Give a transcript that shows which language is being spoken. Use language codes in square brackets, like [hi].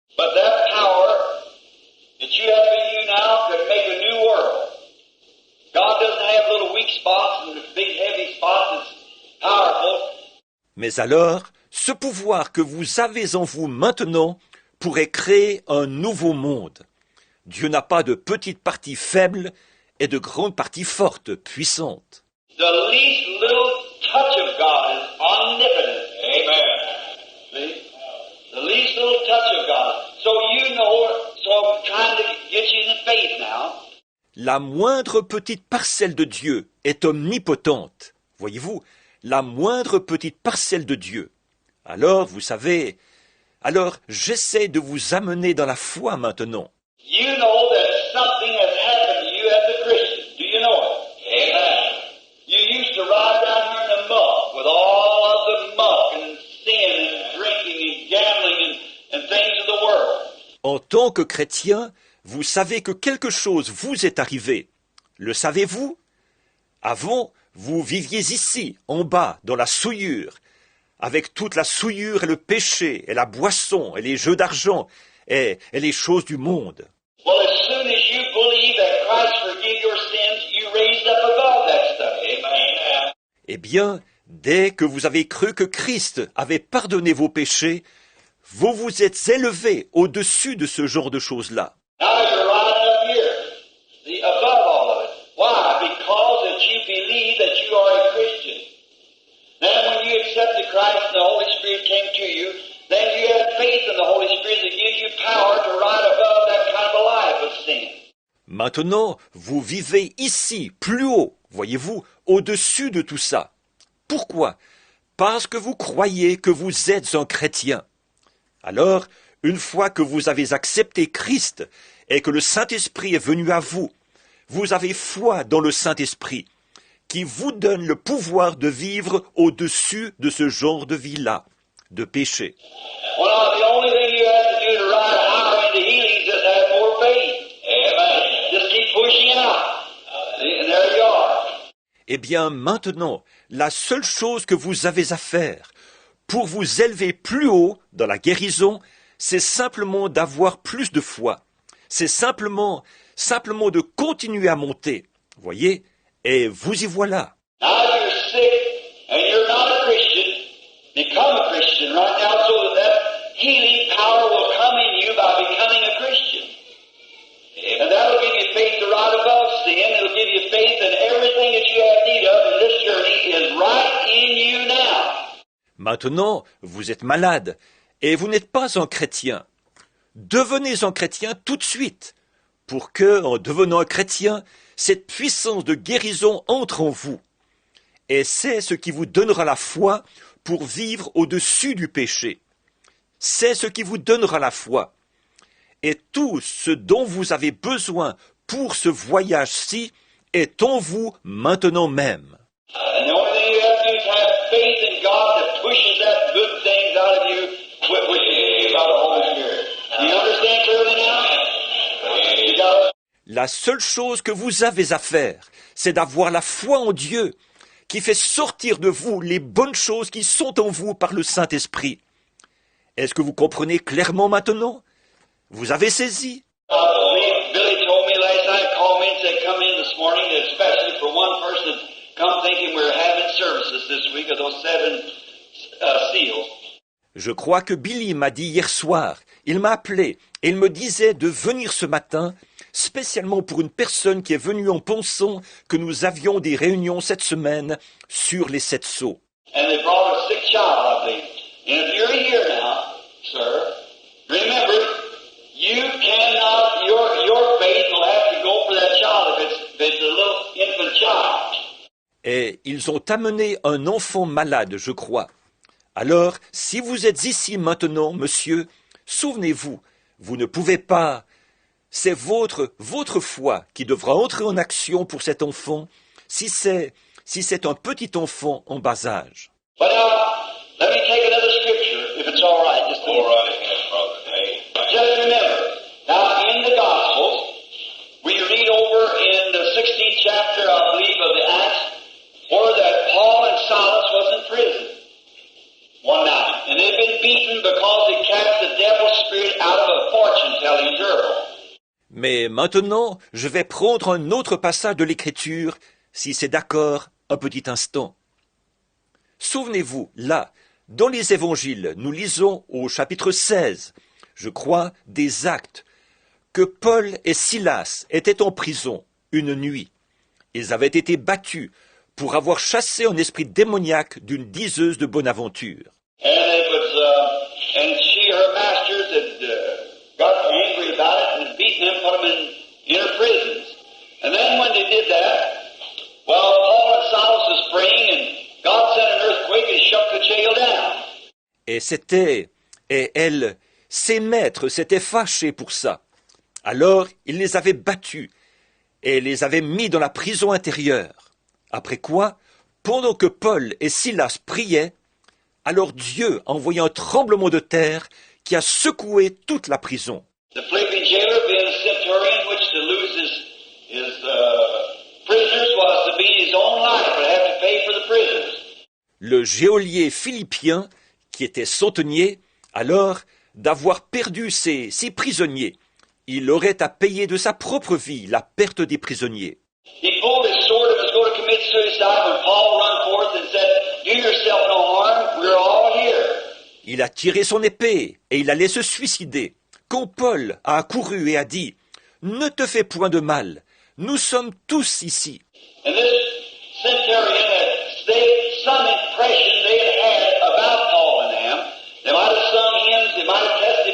[en] but that power that you have in you now could make a new world. God doesn't have little weak spots and big heavy spots. It's powerful. [fr] Mais alors, ce pouvoir que vous avez en vous maintenant pourrait créer un nouveau monde. Dieu n'a pas de petites parties faibles et de grandes parties fortes, puissantes. [en] The least little touch of God is omnipotent. Amen. See? The least little touch of God. So you know, so I'm trying to get you in faith now. [fr] La moindre petite parcelle de Dieu est omnipotente. Voyez-vous, la moindre petite parcelle de Dieu. Alors, vous savez, j'essaie de vous amener dans la foi maintenant. [en] You know that something has happened to you as a Christian. Do you know it? Amen. You used to ride down here in the muck with all of the muck and sin and drinking and gambling and things of the world. [fr] En tant que chrétien, vous savez que quelque chose vous est arrivé. Le savez-vous? Avant, vous viviez ici, en bas, dans la souillure, avec toute la souillure et le péché, et la boisson, et les jeux d'argent, et les choses du monde. [en] Well, as soon as you believe that Christ forgive your sins, you raised up above that stuff. Amen. [fr] Eh bien, dès que vous avez cru que Christ avait pardonné vos péchés, vous vous êtes élevés au-dessus de ce genre de choses-là. [en] Now you're right up here, the above all of it. Why? Because that you believe that you are a Christian. Then when you accepted Christ and the Holy Spirit came to you, then faith in the Holy Spirit that gives you power to rise above that kind of a life of sin. [fr] Maintenant, vous vivez ici, plus haut, voyez-vous, au-dessus de tout ça. Pourquoi? Parce que vous croyez que vous êtes un chrétien. Alors, une fois que vous avez accepté Christ et que le Saint-Esprit est venu à vous, vous avez foi dans le Saint-Esprit, qui vous donne le pouvoir de vivre au-dessus de ce genre de vie-là, de péché. [en] Well, the only thing you have to do to rise higher into healing is just have more faith. Amen. Just keep pushing out. And there you are. [fr] Eh bien, maintenant, la seule chose que vous avez à faire pour vous élever plus haut dans la guérison, c'est simplement d'avoir plus de foi. C'est simplement de continuer à monter. Voyez? Et vous y voilà. [en] Now you're sick and you're not a Christian. Become a Christian right now so that healing power will come in you by becoming a Christian. And that'll give you faith to rise above sin. It'll give you faith in everything that you have need of in this journey is right in you now. [fr] Maintenant, vous êtes malade et vous n'êtes pas un chrétien. Devenez un chrétien tout de suite, pour que, en devenant un chrétien, cette puissance de guérison entre en vous. Et c'est ce qui vous donnera la foi pour vivre au-dessus du péché. C'est ce qui vous donnera la foi. Et tout ce dont vous avez besoin pour ce voyage-ci est en vous maintenant même. [en] And the only thing you have to do is have faith in God that pushes that good things out of you with you by the Holy Spirit. Do you understand clearly now? You got it? [fr] La seule chose que vous avez à faire, c'est d'avoir la foi en Dieu qui fait sortir de vous les bonnes choses qui sont en vous par le Saint-Esprit. Est-ce que vous comprenez clairement maintenant? Vous avez saisi? [en] Billy told me last night, called me and said, come in this morning, especially for one person, come thinking we're having services this week of those 7 seals. [fr] Je crois que Billy m'a dit hier soir, il m'a appelé et il me disait de venir ce matin, spécialement pour une personne qui est venue en pensant que nous avions des réunions cette semaine sur les 7 sceaux. [en] And they brought a sick child, I believe. And if you're here now, sir, remember, you cannot, your faith will have to go for that child if it's a little infant child. [fr] Et ils ont amené un enfant malade, je crois. Alors, si vous êtes ici maintenant, monsieur, souvenez-vous, vous ne pouvez pas. C'est votre foi qui devra entrer en action pour cet enfant, si c'est un petit enfant en bas âge. [en] But now, let me take another scripture, if it's all right. Just remember, now in the Gospels, we read over in the 16th chapter, I believe, of the Acts, where that Paul and Silas was in prison one night, and they'd been beaten because they cast the devil's spirit out of a fortune-telling girl. [fr] Mais maintenant, je vais prendre un autre passage de l'Écriture, si c'est d'accord, un petit instant. Souvenez-vous, là, dans les évangiles, nous lisons au chapitre 16, je crois, des Actes, que Paul et Silas étaient en prison une nuit. Ils avaient été battus pour avoir chassé un esprit démoniaque d'une diseuse de bonne aventure. [en] And she, her masters, had got angry about it and beaten them, put them in inner prisons. And then when they did that, well, Paul and Silas was praying, and God sent an earthquake and shut the jail down. [fr] Et ses maîtres s'étaient fâchés pour ça. Alors, il les avait battus et les avait mis dans la prison intérieure. Après quoi, pendant que Paul et Silas priaient, alors Dieu a envoyé un tremblement de terre qui a secoué toute la prison. [en] The Philippian jailer, being a centurion, which to lose his prisoners was to beat his own life, but have to pay for the prisoners. [fr] Le geôlier philippien, qui était centenier, alors, d'avoir perdu ses prisonniers, il aurait à payer de sa propre vie la perte des prisonniers. [en] He pulled his sword and was going to commit suicide when Paul ran forth and said, "Do yourself no harm, we're all here." [fr] Il a tiré son épée et il allait se suicider, quand Paul a accouru et a dit « Ne te fais point de mal, nous sommes tous ici. » [en] And this centurion had some impression they had about Paul and them. They might have sung hymns, they might have